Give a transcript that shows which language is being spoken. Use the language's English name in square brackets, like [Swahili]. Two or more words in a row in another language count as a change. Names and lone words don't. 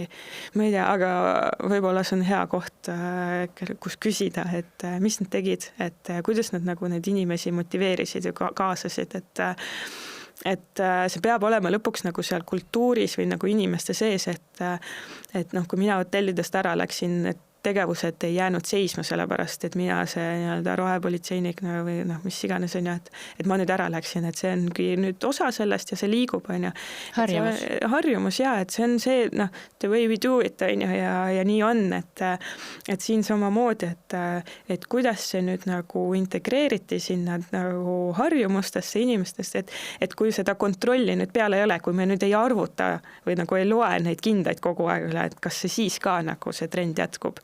[Estonian] Ma ei tea, aga võib-olla see on hea koht, kus küsida, et mis nad tegid, et kuidas nad nagu neid inimesi motiveerisid ja kaasasid, et see peab olema lõpuks nagu seal kultuuris või nagu inimeste sees, et kui mina hotellidest ära läksin, et tegevused ei jäänud seisma sellepärast, et mina see nii-öelda rohepolitseinik või mis iganes on, et ma nüüd ära läksin, et see ongi nüüd osa sellest ja see liigub, on ju. Harjumus, jaa, et see on see, [English] the way we do it, [Estonian] on ju, ja nii on, et siin samamoodi, et kuidas see nüüd nagu integreeriti sinna nagu harjumustesse inimestesse, et kui seda kontrolli nüüd peale ei ole, kui me nüüd ei arvuta või nagu ei loe neid kindaid kogu aeg üle, et kas see siis ka nagu see trend jätkub.